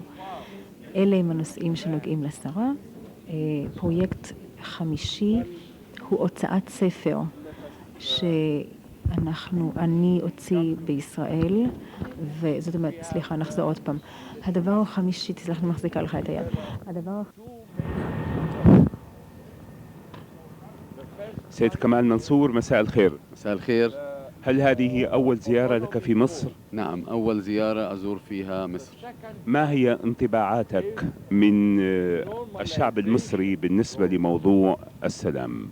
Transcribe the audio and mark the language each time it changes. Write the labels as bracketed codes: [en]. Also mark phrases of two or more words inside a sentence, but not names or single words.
[he] אלה הם הנושאים שנוגעים לשרה. פרויקט חמישי הוא הוצאת ספר אני אוציא בישראל, וזאת אומרת, נחזור עוד פעם. הדבר החמישי, תסלח לי מחזיקה לך את היד. [ar] سيد كمال منصور، مساء الخير. مساء الخير. هل هذه أول زيارة لك في مصر؟ نعم، أول زيارة أزور فيها مصر. ما هي انطباعاتك من الشعب المصري بالنسبة لموضوع السلام؟